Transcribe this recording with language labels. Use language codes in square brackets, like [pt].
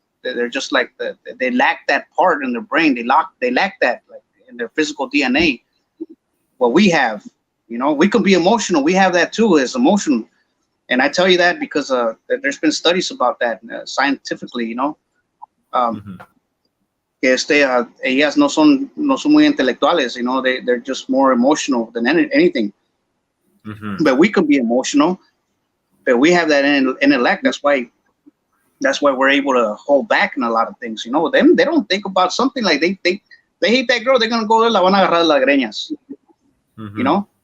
[en] They're just like they lack that part in their brain. They lack that, like, in their physical DNA. What we have, we can be emotional. We have that too, as emotional. And I tell you that because there's been studies about that scientifically. [es] Ellas no son muy intelectuales. [en] They're just more emotional than anything. But we could be emotional. But we have that intellect. That's why we're able to hold back in a lot of things. Them, they don't think about something like they hate that girl. They're gonna go there, [es] la van a agarrar las greñas.